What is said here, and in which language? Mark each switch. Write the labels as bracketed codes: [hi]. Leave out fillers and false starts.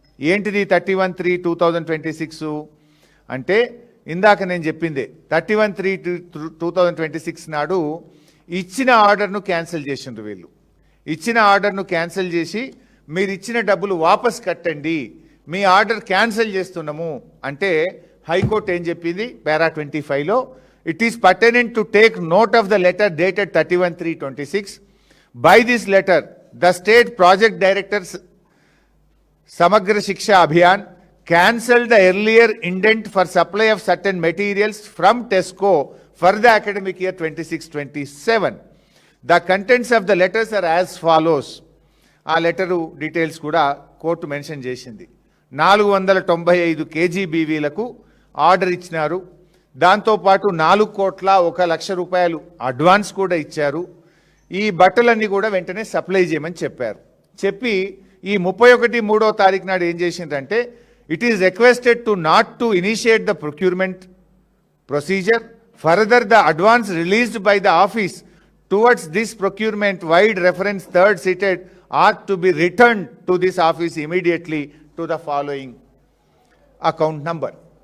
[te] ఏంటిది 31/3/2026 అంటే ఇందాక నేను చెప్పిందే 31/3/2026 నాడు ఇచ్చిన ఆర్డర్ను క్యాన్సిల్ చేసిండ్రు వీళ్ళు. ఇచ్చిన ఆర్డర్ను క్యాన్సిల్ చేసి మీరు ఇచ్చిన డబ్బులు వాపస్ కట్టండి, మీ ఆర్డర్ క్యాన్సిల్ చేస్తున్నాము అంటే హైకోర్టు ఏం చెప్పింది పారా 25లో, [en] It is pertinent to take note of the letter dated 31/3/26. By this letter, the state project directors Samagra Shiksha Abhiyan cancelled the earlier indent for supply of certain materials from TESCO for the academic year 26-27. The contents of the letters are as follows. [te] ఆ letter details కూడా court mention చేసింది. 495 KGBVలకు order ఇచ్చినారు. దాంతోపాటు 4,01,00,000 రూపాయలు advance కూడా ఇచ్చారు. ఈ బట్టలన్నీ కూడా వెంటనే సప్లై చేయమని చెప్పారు. చెప్పి ఈ 31/3 తారీఖు నాడు ఏం చేసిందంటే, [en] It is requested to not to initiate the procurement procedure further the advance released by the office towards this procurement vide reference third cited are to be return to this office immediately to the following account number.